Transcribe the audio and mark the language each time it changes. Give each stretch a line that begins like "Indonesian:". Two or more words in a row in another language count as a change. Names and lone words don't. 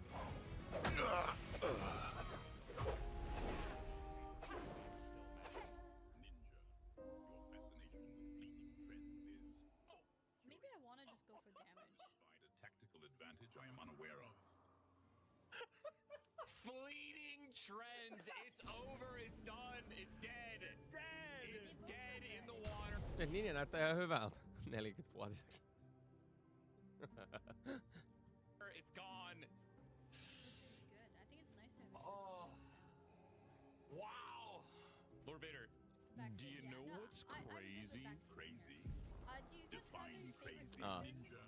English: Maybe I want to just go for damage. Provide a tactical advantage I am unaware of. Fleeting trends. It's over. It's done. It's dead. It's dead. It's dead in the water.
Finnish: Se ninja näyttää ihan hyvältä 40-vuotiseksi.
English: It's gone. Good. I think it's nice to have. Oh. Wow. Lord Vader, do you know what's crazy? Crazy. Do you guys have any favorite Ninja.